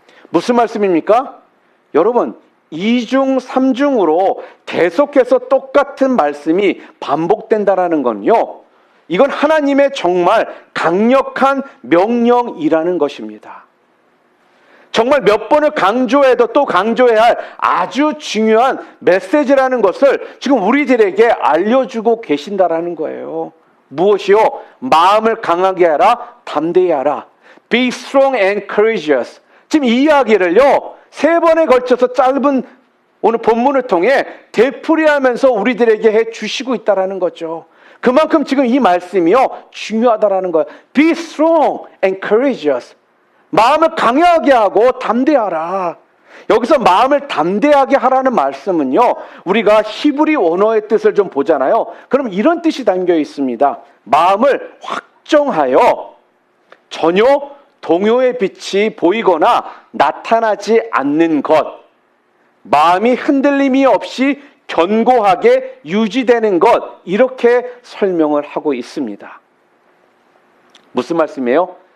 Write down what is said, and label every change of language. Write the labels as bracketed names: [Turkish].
[Korean] 무슨 말씀입니까? 여러분, 2중, 3중으로 계속해서 똑같은 말씀이 반복된다라는 건요, 이건 하나님의 정말 강력한 명령이라는 것입니다. 정말 몇 번을 강조해도 또 강조해야 할 아주 중요한 메시지라는 것을 지금 우리들에게 알려주고 계신다라는 거예요. 무엇이요? 마음을 강하게 하라, 담대히 하라. [English] Be strong and courageous. [Korean] 지금 이 이야기를요, 세 번에 걸쳐서 짧은 오늘 본문을 통해 되풀이하면서 우리들에게 해 주시고 있다라는 거죠. 그만큼 지금 이 말씀이요, 중요하다라는 거예요. [English] Be strong and courageous. [Korean] 마음을 강하게 하고 담대하라. 여기서 마음을 담대하게 하라는 말씀은요, 우리가 히브리 원어의 뜻을 좀 보잖아요. 그럼 이런 뜻이 담겨 있습니다. 마음을 확정하여 전혀 동요의 빛이 보이거나 나타나지 않는 것, 마음이 흔들림이 없이 견고하게 유지되는 것, 이렇게 설명을 하고 있습니다. 무슨 말씀이에요?